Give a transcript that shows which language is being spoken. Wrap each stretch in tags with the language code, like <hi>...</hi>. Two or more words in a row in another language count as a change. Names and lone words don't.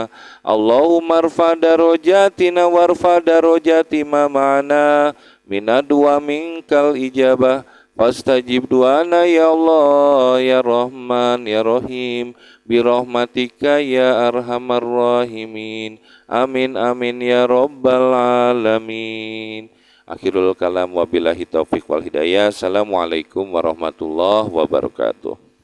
<ar>اللهم ارفع درجاتنا وارفع درجات ما معنا. منا الدعاء منك الإجابة فاستجب دعاءنا يا الله يا رحمن يا رحيم برحمتك يا أرحم الراحمين. آمين آمين يا رب العالمين. آخر الكلام وبالله التوفيق والهداية. السلام عليكم ورحمة الله وبركاته.</ar>